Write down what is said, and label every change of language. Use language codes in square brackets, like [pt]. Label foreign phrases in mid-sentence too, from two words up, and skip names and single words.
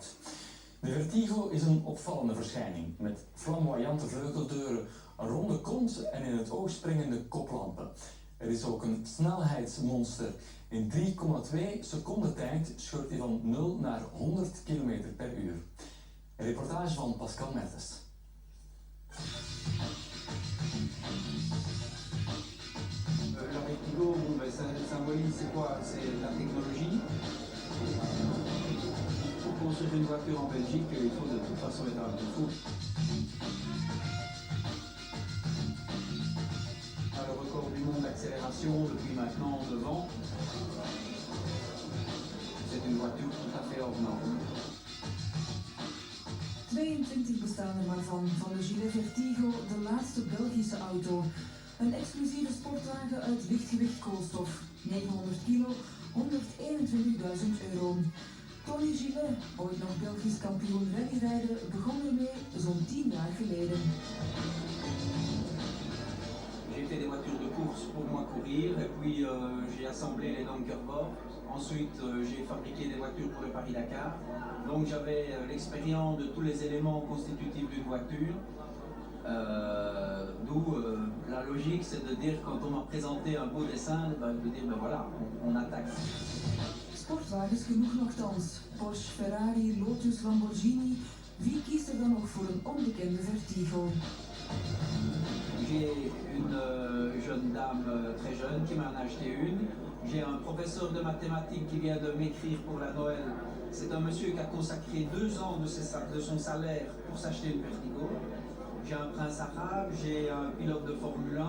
[nl] De Vertigo is een opvallende verschijning met flamboyante vleugeldeuren, een ronde kont en in het oog springende koplampen. Er is ook een snelheidsmonster. In 3,2 seconden tijd scheurt hij van 0 naar 100 km per uur. Een reportage van Pascal Mertens. [fr] La Vertigo, ça symbolise c'est quoi? C'est la technologie. Pour construire une voiture en Belgique, il faut de toute façon être un peu fou. Le record du monde d'accélération depuis maintenant 9 ans. C'est une voiture tout à fait hors norme. [nl] 22 bestaan er maar van de Giet Vertigo, de laatste Belgische auto. Een exclusieve sportwagen uit lichtgewicht koolstof, 900 kilo, 121.000 euro. Tony Giet, ooit nog Belgisch kampioen rallyrijden, begon ermee zo'n 10 jaar geleden. [fr] J'ai fait des voitures de course pour moi courir, et puis j'ai assemblé les Dunkerborg. Ensuite, j'ai fabriqué des voitures pour le Paris-Dakar. Donc j'avais l'expérience de tous les éléments constitutifs d'une voiture. D'où la logique, c'est de dire, quand on m'a présenté un beau dessin, de dire, ben voilà, on attaque. [nl] Sportwagens genoeg nogthans. Porsche, Ferrari, Lotus, Lamborghini. Wie kiest er dan nog voor een onbekende Vertigo? [fr] J'ai une jeune dame très jeune qui m'en a acheté une. J'ai un professeur de mathématiques qui vient de m'écrire pour la Noël. C'est un monsieur qui a consacré 2 ans de son salaire pour s'acheter une Vertigo. J'ai un prince arabe, j'ai un pilote de Formule 1.